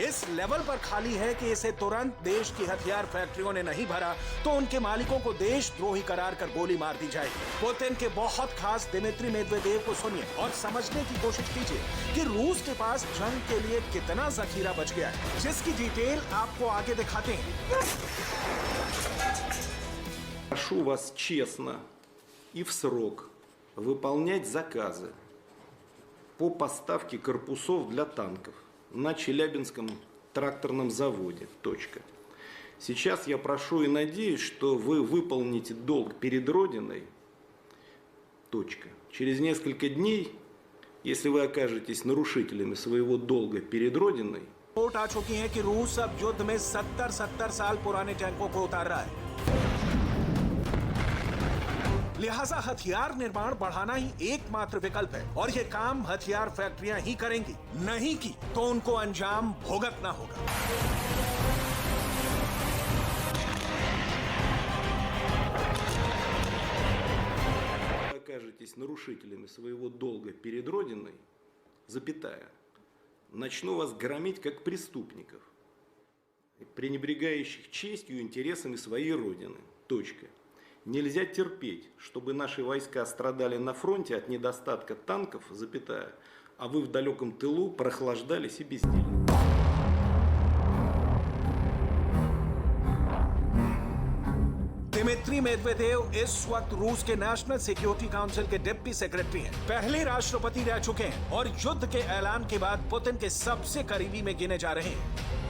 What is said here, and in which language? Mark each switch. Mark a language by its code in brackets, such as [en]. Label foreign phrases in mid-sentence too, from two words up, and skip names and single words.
[hi] इस लेवल पर खाली है कि इसे तुरंत देश की हथियार फैक्ट्रियों ने नहीं भरा तो उनके मालिकों को देशद्रोही करार कर गोली मार दी जाएगी। पुतिन के बहुत खास दिमित्री मेदवेदेव को सुनिए और समझने की कोशिश कीजिए कि रूस के पास जंग के लिए कितना जखीरा बच गया है, जिसकी डिटेल आपको आगे दिखाते हैं। [ru] Прошу вас честно и в срок выполнять заказы по поставке корпусов для танков на Челябинском тракторном заводе. Точка. Сейчас я прошу и надеюсь, что вы выполните долг перед Родиной. Точка. Через несколько дней, если вы окажетесь нарушителями своего долга перед Родиной, [hi] रिपोर्ट आ चुकी है कि रूस अब युद्ध में 70 साल पुराने टैंकों को उतार रहा है। लिहाजा हथियार निर्माण बढ़ाना ही एकमात्र विकल्प है और ये काम हथियार फैक्ट्रियां ही करेंगी। नहीं की तो उनको अंजाम भुगतना होगा। [ru] окажетесь нарушителями своего долга перед Родиной, запятая, начну вас громить как преступников, пренебрегающих честью и интересами своей Родины. Точка. Нельзя терпеть, чтобы наши войска страдали на фронте от недостатка танков, запятая, а вы в далеком тылу прохлаждались и бездельны. [hi] दिमित्री मेदवेदेव इस वक्त रूस के नेशनल सिक्योरिटी काउंसिल के [en] deputy secretary [hi] हैं, पहले राष्ट्रपति रह चुके हैं और युद्ध के ऐलान के बाद पुतिन के सबसे करीबी में गिने जा रहे हैं।